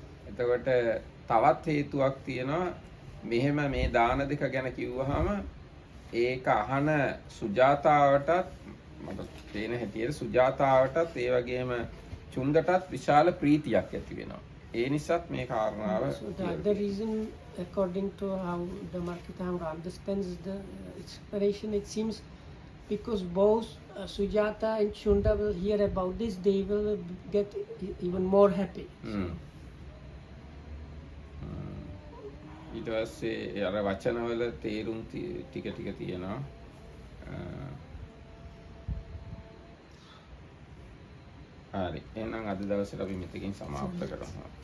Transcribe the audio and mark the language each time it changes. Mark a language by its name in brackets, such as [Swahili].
[Sinhala] එතකොට තවත් හේතුවක් තියෙනවා මෙහෙම මේ දාන දෙක ගැන කිව්වහම ඒක අහන සුජාතාවටත් මට පේන හැටියට සුජාතාවටත් ඒ වගේම චුන්දටත් විශාල ප්‍රීතියක් ඇති වෙනවා. ඒ නිසාත් මේ කාරණාව [English] So the other reason, according to how the Marketanga understands the explanation, it seems because both Sujata and Chunda will hear about this, they will get even more happy. [Sinhala] ඊට පස්සේ අර වචනවල තේරුම් ටික ටික තියෙනවා. හරි. එහෙනම් අද දවසට අපි මෙතකින් සමාප්ත කරමු.